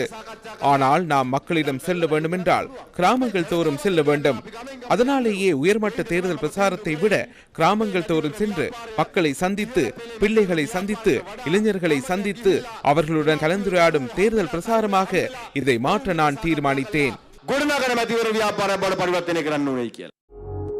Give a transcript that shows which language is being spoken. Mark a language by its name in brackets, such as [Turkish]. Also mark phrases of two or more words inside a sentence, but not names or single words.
[Tamil] ஆனால் நாம் மக்களிடம் செல்ல வேண்டும் என்றால் கிராமங்கள் தோறும் செல்ல வேண்டும். அதனாலேயே உயர்மட்ட தேர்தல் பிரசாரத்தை விட கிராமங்கள் தோறும் சென்று மக்களை சந்தித்து, பிள்ளைகளை சந்தித்து, இளைஞர்களை சந்தித்து அவர்களுடன் கலந்துரையாடும் தேர்தல் பிரசாரமாக இதை மாற்ற நான் தீர்மானித்தேன். [Sinhala] ගොඩනගන මැතිවර ව්‍යාපාරය බවට පරිවර්තනය කරන්න ඕනේ කියලා.